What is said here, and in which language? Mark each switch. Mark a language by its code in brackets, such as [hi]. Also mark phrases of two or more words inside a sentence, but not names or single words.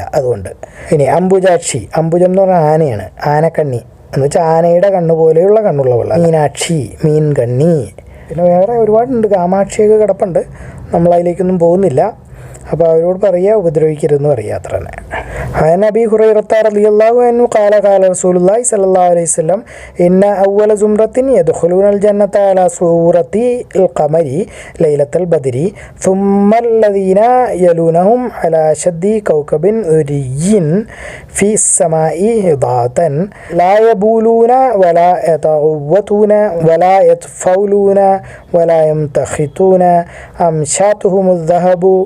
[ml] അതുകൊണ്ട് ഇനി അംബുജാക്ഷി, അംബുജം എന്ന് പറഞ്ഞാൽ ആനയാണ്, ആനക്കണ്ണി എന്ന് വെച്ചാൽ ആനയുടെ കണ്ണ് പോലെയുള്ള കണ്ണുള്ളവൾ. മീനാക്ഷി, മീൻ കണ്ണി. പിന്നെ വേറെ ഒരുപാടുണ്ട്, കാമാക്ഷിയൊക്കെ കിടപ്പുണ്ട്, നമ്മളതിലേക്കൊന്നും പോകുന്നില്ല. അപ്പോൾ അവരോട് പറയുക ഉപദ്രവിക്കരുതെന്ന് പറയുക, അത്ര തന്നെ. [ar] عن أبي هريرة رضي الله عنه قال قال رسول الله صلى الله عليه وسلم إن أول زمرة يدخلون الجنة على صورة القمر ليلة البدر ثم الذين يلونهم على شد كوكب ذري في السماء إضاءة لا يبولون ولا يتغوطون ولا يتفولون ولا يمتخطون أمشاتهم الذهب